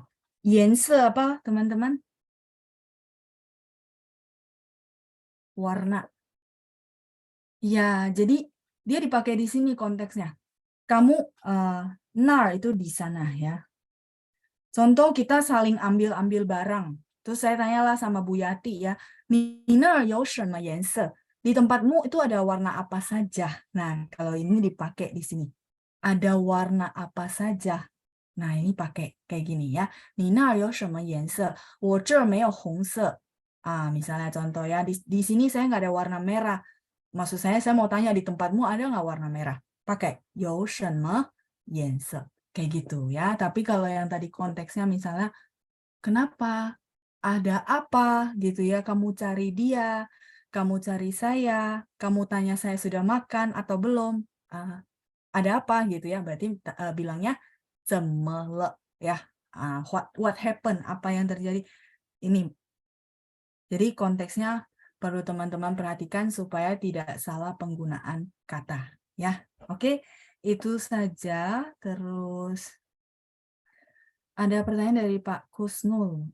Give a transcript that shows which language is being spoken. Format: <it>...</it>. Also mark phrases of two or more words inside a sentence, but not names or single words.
<id>颜色 apa, teman-teman? Warna. Ya, jadi dia dipakai di sini konteksnya. Kamu nar itu di sana ya. Contoh kita saling ambil-ambil barang. Terus saya tanyalah sama Bu Yati ya, Nina</id> <zh>有什么颜色?</zh> <id>Di tempatmu itu ada warna apa saja? Nah, kalau ini dipakai di sini. Ada warna apa saja? Nah, ini pakai kayak gini ya.</id> <zh>Nina 有什么颜色? 我这儿没有红色.</zh> <id>Misalnya contoh ya, di sini saya nggak ada warna merah. Maksud saya mau tanya di tempatmu ada nggak warna merah?</id> <zh>Pakai 有什么颜色?</zh> <id>Kayak gitu ya. Tapi kalau yang tadi konteksnya misalnya, kenapa? Ada apa gitu ya? Kamu cari dia, kamu cari saya, kamu tanya saya sudah makan atau belum? Ada apa gitu ya? Berarti bilangnya</id> <zh>怎么了</zh> <id>ya.</id> <en>What happened?</en> <id>Apa yang terjadi? Ini. Jadi konteksnya perlu teman-teman perhatikan supaya tidak salah penggunaan kata ya. Oke, itu saja. Terus ada pertanyaan dari Pak Kusnul.</id>